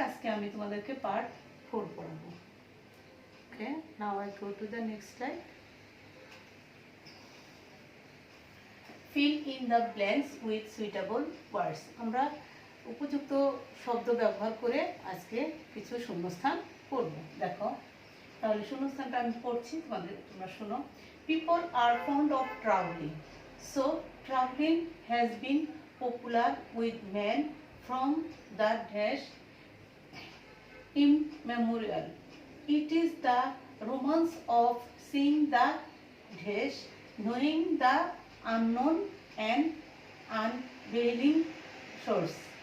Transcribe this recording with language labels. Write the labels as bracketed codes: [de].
[bn] আজকে আমি তোমাদেরকে part 4 পড়াবো। [en] Okay, now I go to the next slide. Fill in the blanks with suitable words. [bn] আমরা উপযুক্ত শব্দ ব্যবহার করে আজকে কিছু শূন্যস্থান পড়ব। দেখো, তাহলে শূন্যস্থানটা আমি পড়ছি, তোমরা শোনো। [en] People are fond of traveling. So traveling has been popular with men from the dash immemorial. It is the romance of seeing the dash, knowing the unknown and unveiling source.